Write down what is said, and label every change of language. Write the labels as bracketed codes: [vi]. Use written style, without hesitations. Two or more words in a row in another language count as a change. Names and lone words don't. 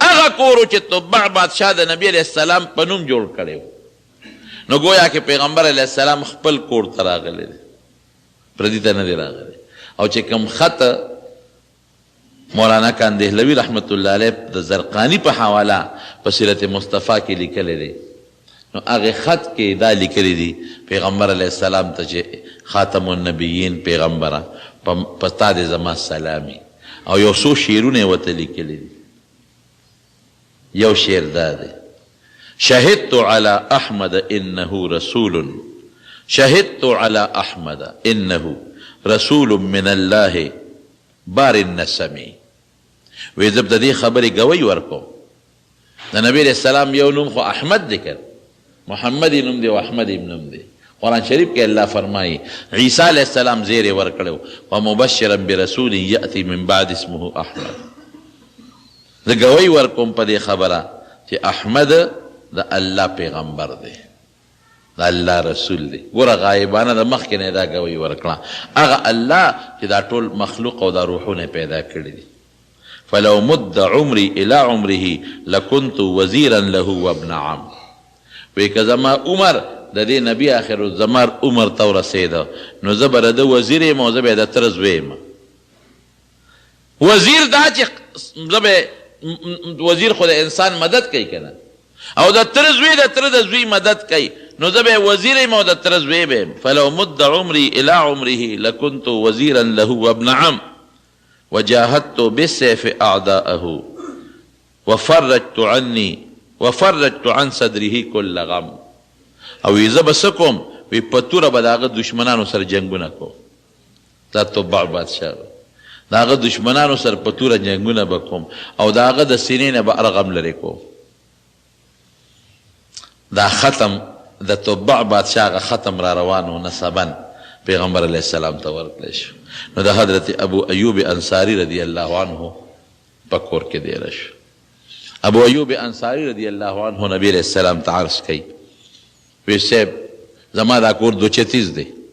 [ps] هغه کور و چې تبع بادشاه د نبي [ar] علیه السلام [ps] په نوم جوړ کړی و نو گویا کې پیغمبر [ar] علیه السلام [ps] خپل کور ته راغلی دی پردي ته نه دی راغلی او چې کوم خط مولانا کاندهلوي [ar] رحمت الله علیه [ps] د زرقاني په حواله په سیرت مصطفی کې لیکلی دی نو هغې خط کې دا لیکلی دي پیغمبر [ar] علیه السلام [ps] ته چې [ar] خاتم النبیین [ps] پیغمبره په تا دې زما سلامي او یو څو شعرونه یې ورته لیکلی دي یو شعر دا دی [ar] شهدت على احمد انه رسول شهدت على احمد انه رسول من الله بار النسم [ps] وی زه د دې خبرې ګوی ورکوم د نبی [ar] علیه السلام [ps] یو نوم خو احمد دی که محمد نوم دی او احمد نوم دی قرآن شریف کې الله فرمایي عیسی [ar] علیه السلام [ps] زیر یې ورکړی [ar] ومبشرا برسول یأتی من بعد اسمه احمد [ps] زه ګوی ورکوم په دې خبره چې احمد د الله پیغمبر دی د الله رسول دی ګوره غایبانه د مخکې نه دا ګوی ورکړه هغه الله چې دا ټول مخلوق او دا روحونه پیدا کړي دي [ar] فلو مد عمري الى عمره لكنت وزيرا له وابن عم [ps] وی که زما عمر د دې نبي [ar] آخر الزمان [ps] عمر ته ورسېده نو زه به د ده وزیر یم او زه به یې د تره زوی یم وزیر دا چې زه به وزیر خو د انسان مدد کوي که نه او د تره زوی د تره د زوی مدد کوي نو زه به یې وزیر یم او د تره زوی به یم [ar] فلو مد عمري الى عمره لكنت وزيرا له وابن عم وجاهدت بالسيف اعداءه وفرجت عن صدره كل غم [ps] او زه به څه کوم وی په توره به د هغه دشمنانو سره جنګونه کوم دا تبع بادشاه د هغه دشمنانو سره په توره جنګونه به کوم او د هغه د سینې نه به هر غم لرې کوم دا ختم د تبع بادشاه هغه ختم را روان و نسبا پیغمبر [ar] علیه السلام [ps] ته ورکړی شو نو د حضرت ابو ایوب انصاري [ar] رضی الله عنه [ps] په کور کې دیره شو ابو ایوب انصاري [ar] رضی الله عنه [ps] نبی [ar] علیه السلام [ps] ته عرض کوي وی صاحب زما دا کور دوچتیز دی